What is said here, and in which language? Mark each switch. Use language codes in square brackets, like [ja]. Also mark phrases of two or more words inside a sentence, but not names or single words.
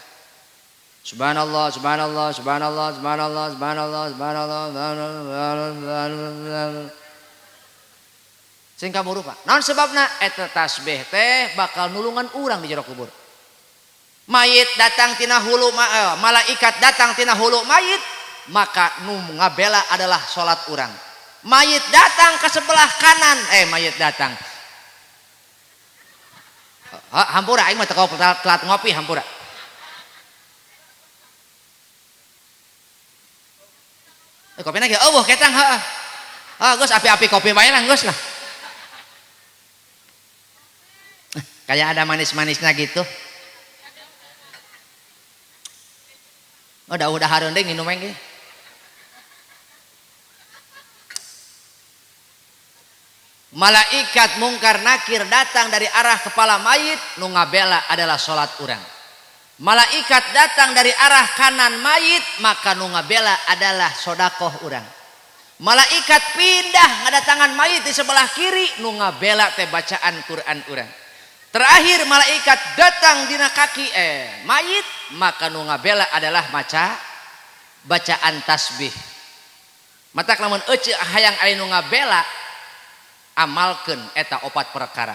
[ar] سبحان الله، سبحان الله، سبحان الله، سبحان الله، سبحان الله، سبحان الله، سبحان الله. [su] Sing kaburu Pak. Naon sebabna? Eta tasbih teh bakal nulungan urang di jero kubur. Mayit datang tina hulu malaikat datang tina hulu mayit, maka nu ngabela adalah salat urang. [id] Mayit datang ke sebelah kanan, mayit datang. [su] Hampura aing mah teu telat ngopi hampura. [id] Kopi lagi, [su] oh ketang, Gus api-api kopi bae lah Gus lah. [id] Kayak ada manis-manisnya gitu. [su] Udah hareun deui nginum engge. [id] Malaikat mungkar nakir datang dari arah kepala mayit, [su] nu ngabela adalah salat urang. [id] Malaikat datang dari arah kanan mayit, [su] maka nu ngabela adalah sodakoh urang. [id] Malaikat pindah ngadatangan mayit di sebelah kiri, [su] nu ngabela teh bacaan Quran urang. Terakhir malaikat datang dina kaki mayit, maka nu ngabela adalah bacaan tasbih. Matak lamun euceuk hayang aya nu ngabela, amalkeun eta 4 perkara.